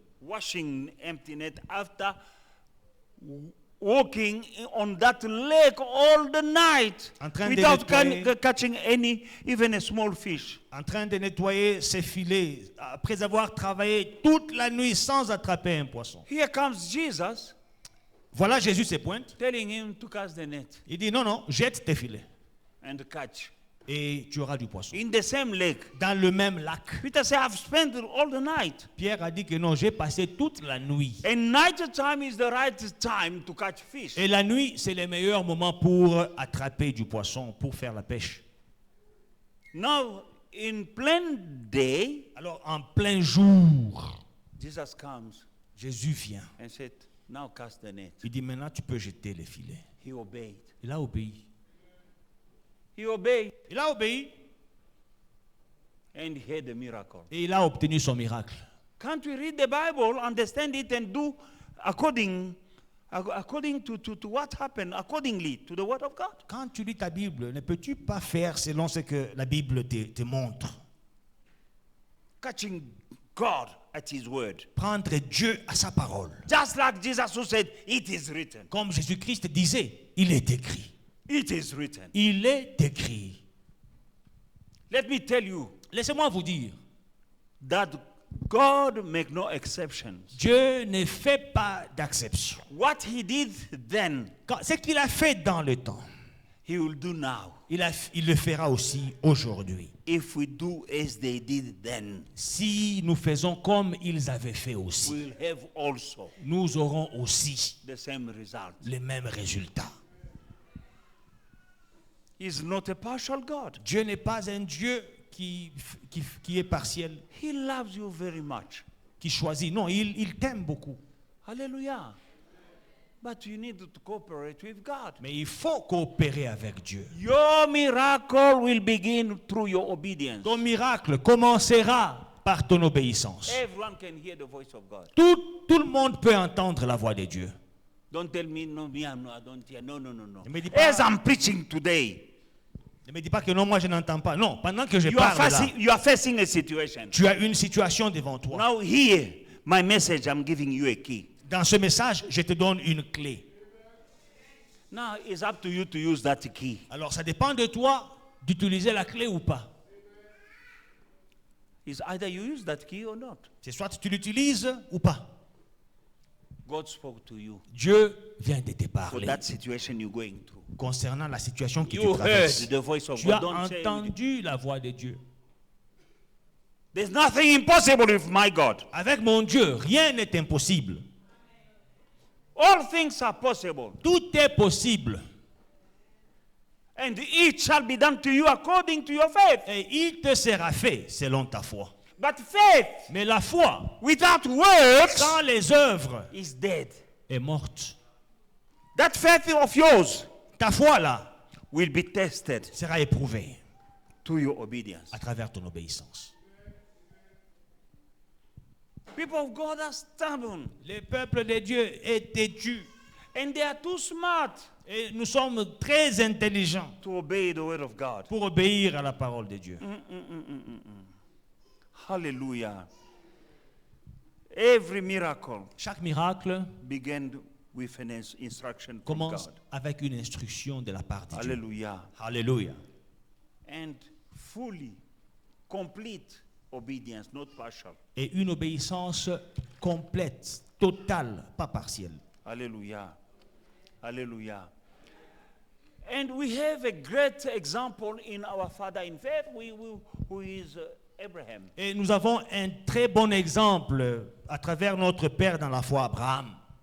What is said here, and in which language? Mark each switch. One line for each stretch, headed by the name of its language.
English: washing empty net after walking on that lake all the night
French: En train de
English: without
French: nettoyer.
English: catching any, even a small fish.
French: en train de nettoyer ses filets, après avoir travaillé toute la nuit sans attraper un poisson.
English: Here comes Jesus
French: Voilà, Jésus se pointe.
English: telling him to cast the net
French: Il dit, non, non, jette tes filets
English: and catch.
French: et tu auras du poisson.
English: In the same lake.
French: Dans le même lac.
English: Peter said, I've spent all the night.
French: Pierre a dit que non, j'ai passé toute la nuit.
English: And night time is the right time to catch fish.
French: Et la nuit, c'est le meilleur moment pour attraper du poisson, pour faire la pêche.
English: Now, in plain day,
French: Alors, en plein jour,
English: Jesus comes
French: Jésus vient
English: and said, Now cast the net.
French: Il dit maintenant tu peux jeter les filets.
English: He obeyed.
French: Il a obéi.
English: He obeyed
French: Il a obéi
English: and he had a miracle.
French: et il a obtenu son miracle.
English: Can't we read the Bible, understand it, and do according to what happened, accordingly to the Word of God?
French: Quand tu lis ta Bible, ne peux-tu pas faire selon ce que la Bible te montre?
English: Catching God at His word.
French: Prendre Dieu à sa parole.
English: Just like Jesus who said, it is written.
French: Comme Jésus-Christ disait, il est écrit.
English: It is written.
French: Il est écrit.
English: Let me tell you
French: Laissez-moi vous dire,
English: that God make no exceptions.
French: Dieu ne fait pas d'exception.
English: What He did then,
French: Ce qu'il a fait dans le temps,
English: He will do now.
French: il le fera aussi aujourd'hui.
English: If we do as they did then,
French: Si nous faisons comme ils avaient fait aussi,
English: we'll have also
French: nous aurons aussi
English: the same result.
French: les mêmes résultats.
English: He's not a partial God.
French: Dieu n'est pas un Dieu qui est partiel,
English: He loves you very much.
French: qui choisit. Non, il t'aime beaucoup.
English: Hallelujah. But you need to cooperate with God.
French: Mais il faut coopérer avec Dieu.
English: Your miracle will begin through your obedience.
French: Ton miracle commencera par ton obéissance.
English: Everyone can hear the voice of God.
French: Tout le monde peut entendre la voix de Dieu.
English: Don't tell me, no, me, I don't hear. No.
French: Ne me dis pas-
English: As I'm preaching today,
French: Ne me dis pas que non, moi je n'entends pas. Non, pendant que je
English: you are,
French: parle là,
English: you are facing a situation.
French: tu as une situation devant toi.
English: Now here, my message, I'm giving you a key.
French: Dans ce message, je te donne une clé.
English: Now it's up to you to use that key.
French: Alors ça dépend de toi d'utiliser la clé ou pas.
English: It's either you use that key or not.
French: C'est soit tu l'utilises ou pas.
English: God spoke to you
French: Dieu vient de te
English: for
French: parler
English: that situation you're going through.
French: concernant la situation qui
English: You
French: te
English: heard
French: traverse.
English: the voice of
French: Tu as
English: God. Don't say anything.
French: entendu la voix de Dieu.
English: There's nothing impossible with my God.
French: Avec mon Dieu, rien n'est impossible.
English: All things are possible.
French: Tout est possible.
English: And it shall be done to you according to your faith.
French: Et il te sera fait selon ta foi.
English: But faith
French: Mais la foi,
English: without works
French: sans les œuvres,
English: is dead.
French: est morte.
English: That faith of yours
French: Ta foi là
English: will be tested
French: sera éprouvée
English: to your obedience.
French: à travers ton obéissance.
English: People of God are stubborn
French: Le peuple de Dieu est têtu
English: and they are too smart
French: et nous sommes très intelligents
English: to obey the word of God.
French: pour obéir à la parole de Dieu.
English: Hallelujah. Every miracle
French: Chaque miracle
English: began with an instruction from
French: commence
English: God.
French: avec une instruction de la part de Dieu.
English: Hallelujah.
French: Alléluia.
English: And fully, complete obedience, not partial.
French: Et une obéissance complète, totale, pas partielle.
English: Hallelujah. Hallelujah. And we have a great example in our father in faith, who is Abraham.
French: Et nous avons un très bon exemple à travers notre Père dans la foi, Abraham.